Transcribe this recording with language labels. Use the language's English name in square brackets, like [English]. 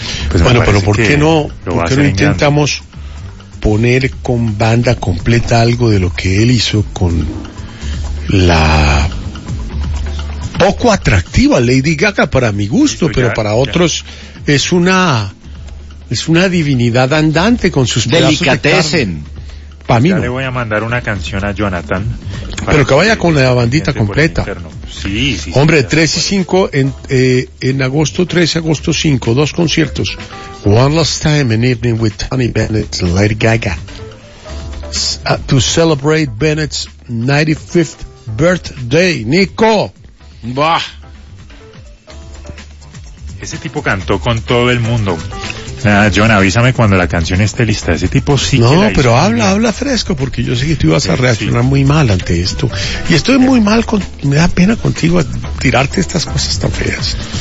[Spanish] Pues bueno, pero ¿por qué no? ¿Por qué no intentamos poner con banda completa algo de lo que él hizo con la poco atractiva Lady Gaga, para mi gusto, pero para otros es una divinidad andante con sus delicatessen? Para mí no. Le voy a mandar una canción a Jonathan. Pero que vaya con la bandita completa. Sí. Hombre, 3 y 5 en agosto, 3 y agosto 5, 2 conciertos. [English] One Last Time, An Evening with Tony Bennett, Lady Gaga. To celebrate Bennett's 95th birthday. [Spanish] Nico. Bah. Ese tipo cantó con todo el mundo. Nada, John, avísame cuando la canción esté lista. Ese tipo sí. No, pero habla fresco, porque yo sé que tú ibas a reaccionar muy mal ante esto. Y estoy muy mal, me da pena contigo tirarte estas cosas tan feas.